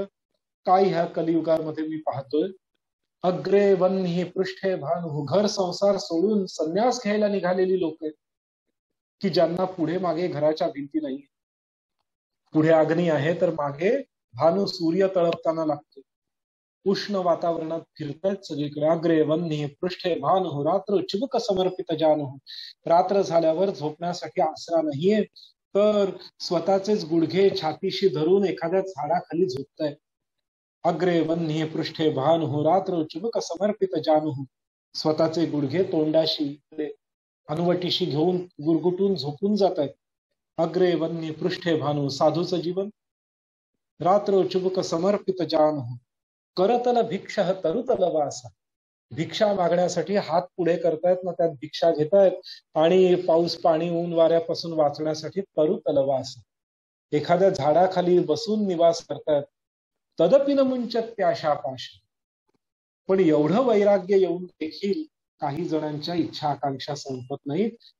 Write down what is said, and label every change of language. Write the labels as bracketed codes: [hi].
[mr] काय ह्या कलियुगामध्ये मी पाहतोय, [sa] अग्रे वह्नी पृष्ठे भानु, [mr] घर संसार सोडून संन्यास घ्यायला निघालेली लोक आहेत की ज्यांना पुढे मागे घराच्या भिंती नाही. पुढे अग्नी आहे तर मागे भानु सूर्य तळपताना लागतो. उष्ण वातावरणात फिरतायत सगळीकडे. [sa] अग्रे वह्नी पृष्ठे भानु रात्र चिबुक समर्पित जानु. [mr] रात्र झाल्यावर झोपण्यासाठी आसरा नाहीये, तर स्वतःचेच गुडघे छातीशी धरून एखाद्या झाडाखाली झोपतायत. [sa] अग्रे वह्नी पृष्ठे भानु रात्र चिबुक समर्पित जानु. [mr] स्वतःचे गुडघे तोंडाशी हनुवटीशी घेऊन गुरगुटून झोपून जात आहेत. [sa] अग्रे वह्नी पृष्ठे भानु, [mr] साधूचं जीवन. [sa] रात्र चुबुक समर्पित जानु करतल भिक्ष तरुतल वासा. [mr] भिक्षा मागण्यासाठी हात पुढे करतायत ना, त्यात भिक्षा घेतायत. आणि पाऊस पाणी ऊन वाऱ्यापासून वाचण्यासाठी तरुतल वास, एखाद्या झाडाखाली बसून निवास करतायत. [sa] तदपि न मुंचत्याशा पाश. [mr] पण एवढं वैराग्य येऊन देखील काही जणांच्या इच्छा आकांक्षा संपत नाहीत.